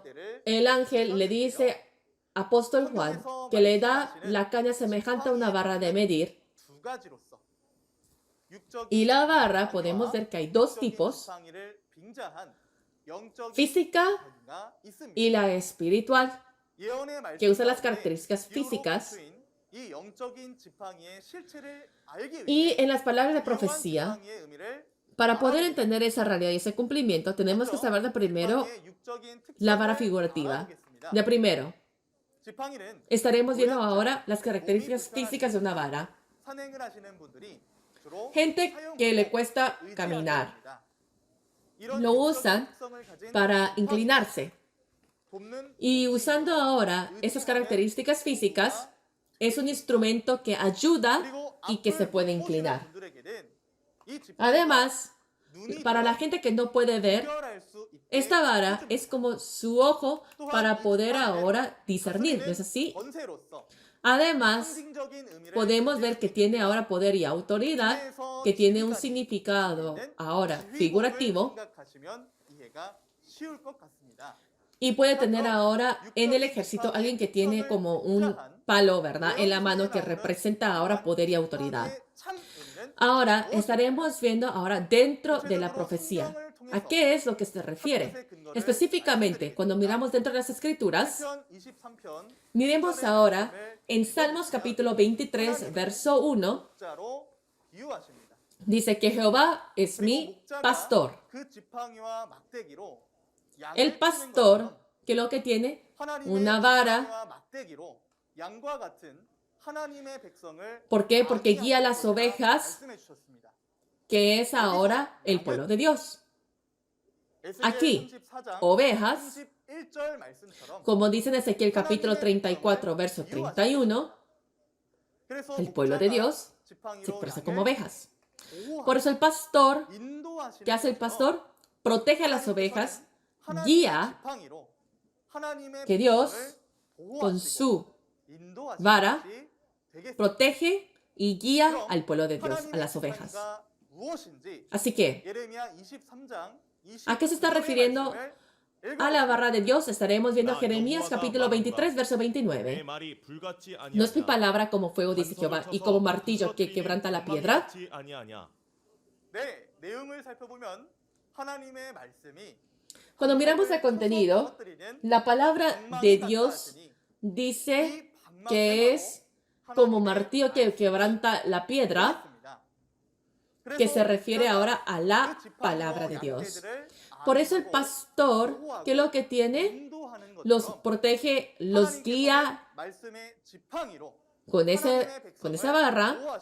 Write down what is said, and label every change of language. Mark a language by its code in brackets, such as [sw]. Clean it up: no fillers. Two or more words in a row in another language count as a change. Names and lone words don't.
[es] El ángel le dice apóstol Juan, que le da la caña semejante a una barra de medir. Y la barra, podemos ver que hay dos tipos, física y la espiritual, que usa las características físicas [ko] 이 영적인 지팡이의 실체를 알기 [es] Y [ko] 위해 [es] en las palabras de [ko] 이러한 [es] profecía, [ko] 지팡이의 의미를 [es] para poder [ko] 알아야 [es] entender esa realidad y ese cumplimiento, tenemos que [ko] 먼저 [es] saber de primero [ko] 지팡이의 육적인 [es] la vara [ko] 특성을 [es] figurativa. [ko] 알아보겠습니다. [es] De primero, [ko] 지팡이는 [es] estaremos viendo [ko] 노약자, [es] ahora las [ko] 몸이 [es] características [ko] 불편하신 [es] físicas de una [ko] 분들, [es] vara. [ko] 산행을 하시는 분들이 주로 [es] Gente que le [ko] 사용하고 [es] cuesta [ko] 의지하게 [es] caminar, [ko] 됩니다. 이런 [es] lo [ko] 육적인 [es] usan [ko] 특성을 가진 [es] para [ko] 지팡이는 [es] inclinarse. [ko] 돕는 [es] Y usando [ko] 복싱이요. [es] ahora esas características físicas, es un instrumento que ayuda [ko] 그리고 [es] y que se [ko] 앞을 [es] puede [ko] 못 보시는 [es] inclinar. [ko] 분들에게는 이 지팡이가 [es] Además, [ko] 눈이 [es] para la [ko] 되어 [es] gente que no puede ver, [ko] 구별할 수 있게 [es] esta vara [ko] 해줍니다. [es] es como su ojo [ko] 또한 [es] para [ko] 이 [es] poder [ko] 지팡이는 [es] ahora discernir, ¿no es [ko] 다스리는 [es] así? [ko] 권세로서 [es] Además, [ko] 상징적인 의미를 [es] podemos ver que tiene ahora poder y autoridad, que tiene un [ko] 지휘관이 [es] significado [ko] 있는 [es] ahora [ko] 지휘봉을 [es] figurativo [ko] 생각하시면 이해가 쉬울 것 같습니다. [es] y puede tener ahora en el ejército alguien que tiene como un palo, ¿verdad? En la mano que representa ahora poder y autoridad. [ko] 지팡이의 참 의미는 [es] Ahora estaremos viendo ahora dentro de la profecía. ¿A qué es lo que se refiere? Específicamente, cuando miramos dentro de las escrituras, [ko] 시편 23편 [es] miremos ahora en Salmos capítulo 23, verso 1, [ko] 목자로 비유하십니다. [es] dice que Jehová es [ko] 그리고 [es] mi [ko] 목자가 [es] pastor. [ko] 그 지팡이와 막대기로 양을 [es] El [ko] 치는 [es] pastor, [ko] 것처럼 [es] que lo que tiene, [ko] 하나님의 [es] una vara. [ko] 지팡이와 막대기로 양과 같은 하나님의 백성을 [es] ¿Por qué? Porque guía las [ko] 안위하시고자 [es] ovejas, [ko] 말씀해 주셨습니다. [es] que es ahora el pueblo de Dios. Aquí, [ko] 에스겔 34장 [es] ovejas, [ko] 31절 말씀처럼 [es] como dice en Ezequiel capítulo 34, verso 31, [ko] 그래서 [es] el pueblo de [ko] 목자가 [es] Dios se [ko] 지팡이로 [es] expresa [ko] 양을 [es] como ovejas. [ko] 보호하고 [es] Por eso el pastor, [ko] 인도하시는 [es] ¿qué hace el [ko] 것처럼 [es] pastor? Protege a las ovejas, [ko] 하나님의 [es] guía [ko] 지팡이로 하나님의 [es] que Dios, [ko] 백성을 [es] con [ko] 보호하시고 [es] su [ko] 인도하시는 [es] vara, [ko] 것이 되겠습니다. [es] protege y guía [ko] 그럼 [es] al pueblo de Dios, a [ko] 하나님의 [es] las ovejas. [ko] 지팡이가 무엇인지 [es] Así que, [ko] 예레미야 23장 [es] ¿a qué se está refiriendo a la barra de Dios? Estaremos viendo Jeremías capítulo 23, verso 29. No es mi palabra como fuego, dice Jehová, y como martillo que quebranta la piedra. [ko] 네, 내용을 살펴보면 하나님의 말씀이 [es] Cuando miramos el contenido, la palabra de Dios dice que es como martillo que quebranta la piedra, que se refiere ahora a la palabra de Dios. Por eso el pastor, que lo que tiene, los protege, los guía con esa barra.